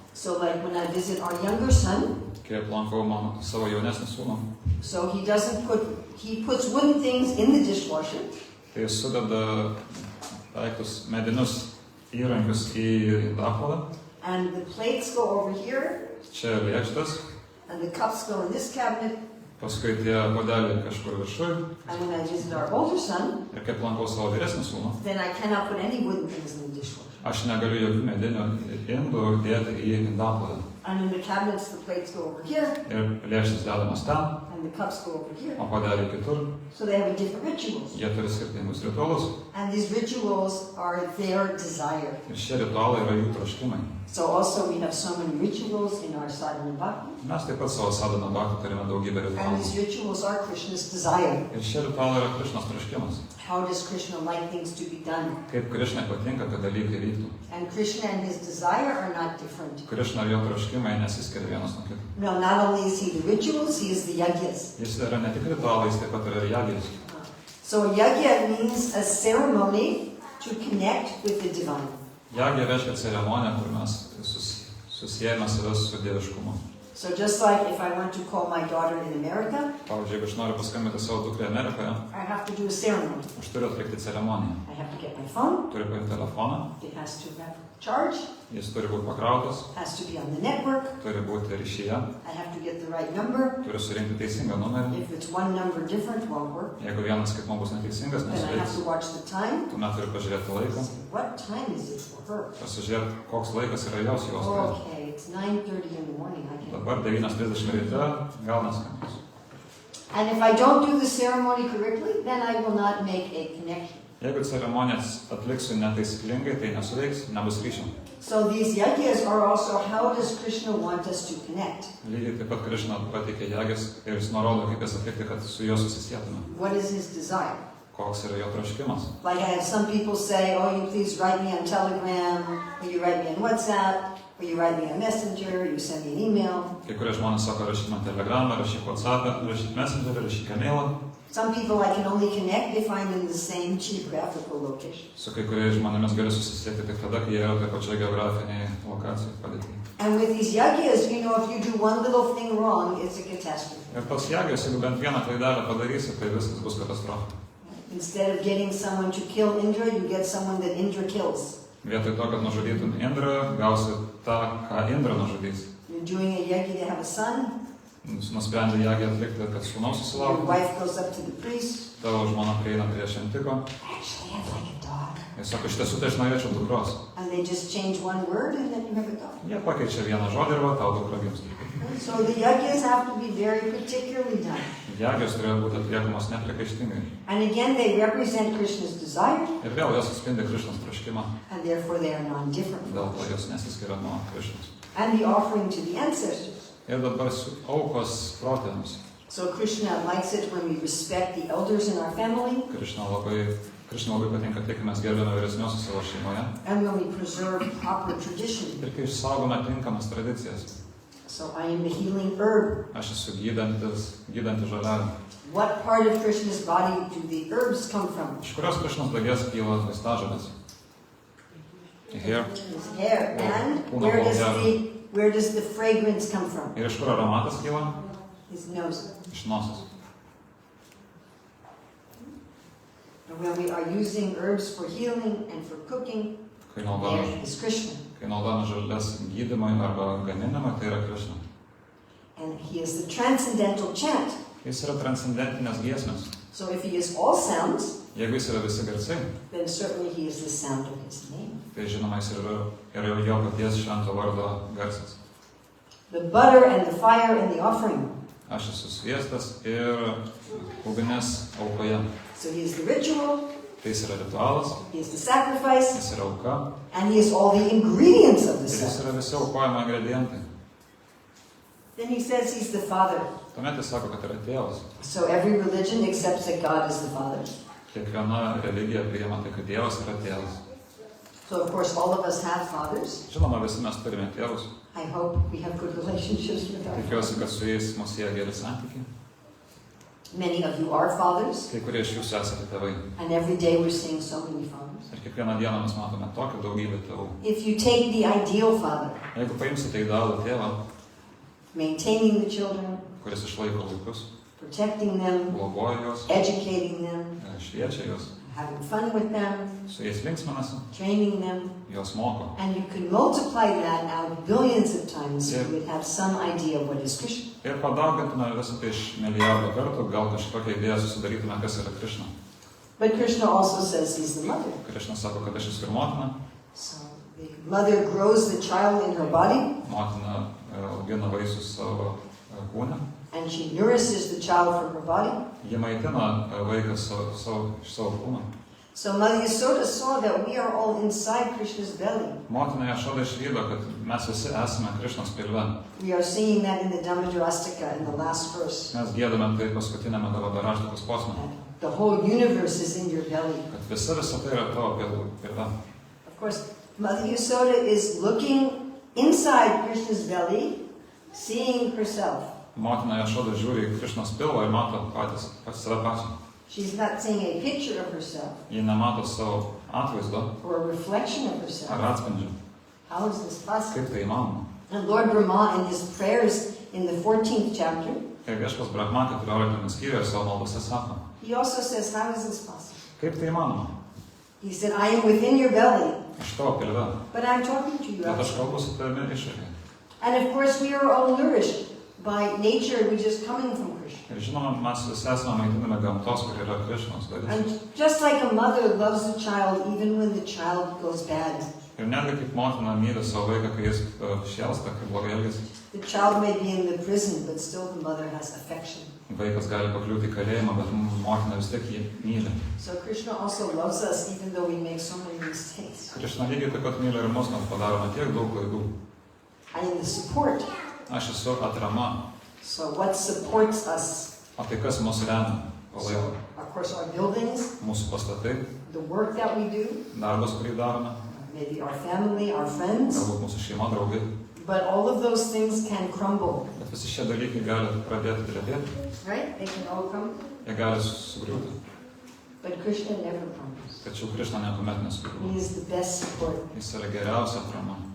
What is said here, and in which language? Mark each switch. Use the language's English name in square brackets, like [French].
[English] So like when I visit our younger son, [Lithuanian] Kai aplankau mano savo jaunesnį sūnų, [English] so he puts wooden things in the dishwasher. [Lithuanian] tai jis sudeda daiktus medinius įrankius į indaplovę. [English] And the plates go over here, [Lithuanian] Čia lėkštas, [English] and the cups go in this cabinet. [Lithuanian] paskui tie podeliai kažkur viršui. [English] And when I visit our older son, [Lithuanian] Ir kai aplankau savo vyresnį sūnų, [English] then I cannot put any wooden things in the dishwasher. [Lithuanian] aš negaliu jokių medinių indų dėti į indaplovę. [English] And in the cabinets, the plates go over here, [Lithuanian] Ir lėkštas dedamas ten, [English] and the cups go over here. [Lithuanian] o podeliai kitur. [English] So they have different rituals. [Lithuanian] Jie turi skirtingus ritualus. [English] And these rituals are their desire. [Lithuanian] Ir šie ritualai yra jų troškimai. [English] So also we have so many rituals in our sadhana bhakti. [Lithuanian] Mes taip pat savo sadhana bhakti turime daugybę [English] And [Lithuanian] ritualų. [English] these rituals are Krishna's desire. [Lithuanian] Ir šie ritualai yra Krišnos troškimas. [English] How does Krishna like things to be done? [Lithuanian] Kaip Krišnai patinka, kad dalykai vyktų. [English] And Krishna and his desire are not different. [Lithuanian] Krišna ir jo troškimai nesiskiria vienas nuo kito. [English] No, not only is he the rituals, he is the yagyas. [Lithuanian] Jis yra ne tik ritualai, jis taip pat yra ir jagis. [English] So a yagya means a ceremony to connect with the divine. [Lithuanian] Jagė reiškia ceremoniją, kur mes susijęme save su dieviškumu. [English] So just like if I want to call my daughter in America, [Lithuanian] Pavyzdžiui, jeigu aš noriu paskambinti savo dukrai Amerikoje, [English] I have to do a ceremony. [Lithuanian] aš turiu atlikti ceremoniją. [English] I have to get my phone, [Lithuanian] Turiu paimti telefoną, [English] it has to have charge, [Lithuanian] jis turi būti pakrautas, [English] has to be on the network, [Lithuanian] turi būti ryšyje, [English] I have to get the right number. [Lithuanian] turi surinkti teisingą numerį. [English] If it's one number different, won't work. [Lithuanian] Jeigu vienas skaitmo bus neteisingas, [English] Then I have [Lithuanian] nesuveiks, [English] to watch the time. [Lithuanian] tuomet turiu pažiūrėti laiką, [English] What time is it for her? [Lithuanian] pasižiūrėti, koks laikas yra jos kai. [English] Okay, it's 9:30 in the morning. I can. [Lithuanian] Dabar 9:30 ryte, gal neskambus. [English] And if I don't do the ceremony correctly, then I will not make a connection. [Lithuanian] Jeigu ceremonijas atliksiu netaisyklingai, tai nesuveiks, nebus ryšio. [English] So these yagyas are also how does Krishna want us to connect? [Lithuanian] Lygiai taip pat Krishna pateikė jagis ir jis nurodo, kaip jas atlikti, kad su juo susisietume. [English] What is his desire? [Lithuanian] Koks yra jo troškimas. [English] Like I have some people say, oh, you please write me on Telegram, or you write me on WhatsApp, or you write me on Messenger, or you send me an email. [Lithuanian] Kai kurie žmonės sako, rašyk man Telegramą, rašyk WhatsApp'ą, rašyk Messengerį, rašyk emailą. [English] Some people I can only connect if I'm in the same geographical location. [Lithuanian] Su kai kuriais žmonėmis gali susisiekti tik tada, kai jie yra taip pačioje geografinėje lokacijoje padėtyje. [English] And with these yagyas, you know, if you do one little thing wrong, it's a catastrophe. [Lithuanian] Ir tos jagijos, jeigu bent vieną klaidelę padarysi, tai viskas bus katastrofa. [English] Instead of getting someone to kill Indra, you get someone that Indra kills. [Lithuanian] Vietoj to, kad nužudytum Indrą, gausi tą, ką Indra nužudys. [English] You're doing a yagi to have a son. [Lithuanian] Nusprendė jagiją atlikti, kad sūnaus [English] Your [Lithuanian] susilauktų. [English] wife goes up to the priest. [Lithuanian] Tavo žmona prieina prie šventiko. [English] Actually, I'd like a dog. [Lithuanian] Jis sako, iš tiesų tai aš norėčiau dukros. [English] And they just change one word and then you have a dog. [Lithuanian] Jie pakeičia vieną žodį ir va, tau dukra gimsta. [English] So the yagyas have to be very particularly done. [Lithuanian] Jagijos turėjo būti atliekamos nepriekaištingai. [English] And again, they represent Krishna's desire, [Lithuanian] Ir vėl jos atspindi Krišnos troškimą. [English] and therefore they are non-different [Lithuanian] Dėl [English] from [Lithuanian] to [English] us. [Lithuanian] jos nesiskiria nuo Krišnos. [English] And the offering to the ancestors. [Lithuanian] Ir dabar aukos protėms. [English] So Krishna likes it when we respect the elders in our family, [Lithuanian] Krišna labai patinka tai, kai mes gerbėme vyresniosius savo šeimoje. [English] and when we preserve proper tradition. [Lithuanian] Ir kai išsaugome tinkamas tradicijas. [English] So I am the healing herb. [Lithuanian] Aš esu gydanti žolelė. [English] What part of Krishna's body do the herbs come from? [Lithuanian] Iš kurios Krišnos dalies kyla vaistažolės? [English] Hair. His hair. And [Lithuanian] Kūno plaukelė. [English] where does the fragrance come from? [Lithuanian] Ir iš kur aromatas kyla? [English] His nose. [Lithuanian] Iš nosies. [English] And when we are using herbs for healing and for cooking, [Lithuanian] Kai naudojame [English] there is Krishna. [Lithuanian] žolės gydymui arba gaminimui, tai yra Krišna. [English] And he is the transcendental chant. [Lithuanian] Jis yra transcendentinės giesmės. [English] So if he is all sounds, [Lithuanian] Jeigu jis yra visi garsai, [English] then certainly he is the sound of his name. [Lithuanian] tai žinoma jis yra jo paties švento vardo garsas. [English] The butter and the fire and the offering. [Lithuanian] Aš esu sviestas ir ugnis aukoje. [English] So he is the ritual, [Lithuanian] Tai jis yra ritualas, [English] he is the sacrifice, [Lithuanian] jis yra auka [English] and he is all the ingredients of the [Lithuanian] ir jis [English] sacrifice. [Lithuanian] yra visi aukojimo ingredientai. [English] Then he says he's the Father. [Lithuanian] Tuomet jis sako, kad yra tėvas. [English] So every religion accepts that God is the Father. [Lithuanian] Kiekviena religija priima tai, kad Dievas yra tėvas. [English] So of course all of us have fathers. [Lithuanian] Žinoma, visi mes turime tėvus. [English] I hope we have good relationships with our [Lithuanian] Tikiuosi, [English] fathers. [Lithuanian] kad su jais mus sieja geri santykiai. [English] Many of you are fathers, [Lithuanian] Kai kurie iš jūsų esate tėvai. [English] and every day we're seeing so many fathers. [Lithuanian] Ir kiekvieną dieną mes matome tokią daugybę tėvų. [English] If you take the ideal father, [Lithuanian] Jeigu paimsite idealų tėvą, [English] maintaining the children, [Lithuanian] kuris išlaiko vaikus, [English] protecting them, [Lithuanian] globoja juos, [English] educating them, [Lithuanian] šviečia juos, [English] having fun with them, [Lithuanian] su jais linksminasi, [English] training them, [Lithuanian] juos moko. [English] and you can multiply that out billions of times, you would have some idea of what is Krishna. [Lithuanian] Ir padaugintume visą tai iš milijardo kartų, gal kažkokią idėją susidarytume, kas yra Krišna. [English] But Krishna also says he's the mother. [Lithuanian] Krišna sako, kad aš esu ir motina. [English] So the mother grows the child in her body, [Lithuanian] Motina augina vaisius savo kūne. [English] and she nourishes the child from her body. [Lithuanian] Ji maitina vaiką iš savo kūno. [English] So Mother Yasoda saw that we are all inside Krishna's belly. [Lithuanian] Motina Jašoda išvydo, kad mes visi esame Krišnos pilve. [English] We are singing that in the Dhammajarastika in the last verse. [Lithuanian] Mes giedame tai paskutinėme Dhammajarastikos posme. [English] The whole universe is in your belly. [Lithuanian] Kad visa tai yra tavo pilve. [English] Of course, Mother Yasoda is looking inside Krishna's belly, seeing herself. [Lithuanian] Motina Jašoda žiūri į Krišnos pilvą ir mato pats save pačią. [English] She's not seeing a picture of herself [Lithuanian] Ji nemato savo atvaizdo [English] or a reflection of [Lithuanian] ar [English] herself. [Lithuanian] atspindžio. [English] How is this possible? [Lithuanian] Kaip tai įmanoma? [English] And Lord Brahma, in his prayers in the 14th chapter, [Lithuanian] Ir viešpas Brahma 14 skyriuje savo maldose sako, [English] he also says, how is this possible? [Lithuanian] kaip tai įmanoma? [English] He said, I am within your belly, [Lithuanian] Iš tavo pilve. [English] but I'm talking to you [Lithuanian] Bet aš [English] outside. [Lithuanian] kalbu su tavimi išorėje. [English] And of course, we are all nourished by nature, which is coming from Krishna. [Lithuanian] Ir žinoma, mes visi esame maitinami gamtos, kur yra Krišnos dalis. [English] And just like a mother loves a child even when the child goes bad, [Lithuanian] Ir netgi kaip motina myli savo vaiką, kai jis šėlsta, kai blogai elgiasi. [English] the child may be in the prison, but still the mother has affection. [Lithuanian] Vaikas gali pakliūti į kalėjimą, bet motina vis tiek jį myli. [English] So Krishna also loves us even though we make so many mistakes. [Lithuanian] Krishna lygiai taip pat myli ir mus, nors padarome tiek daug klaidų. [English] I am the support. [Lithuanian] Aš esu atrama. [English] So what supports us? [Lithuanian] O tai kas mus remia, palaiko? [English] Of course, our buildings, [Lithuanian] Mūsų pastatai, [English] the work that we do, [Lithuanian] darbas, kurį darome, [English] maybe our family, our friends. [Lithuanian] galbūt mūsų šeima, draugai. [English] But all of those things can crumble, [Lithuanian] Bet visi šie dalykai gali pradėti drebėti, [English] right? They can all crumble. [Lithuanian] jie gali sugriūti. [English] But Krishna never crumbles. [Lithuanian] Tačiau Krishna niekuomet [English] He [Lithuanian] nesugriūna. [English] is the best support. [Lithuanian] Jis yra geriausia atrama.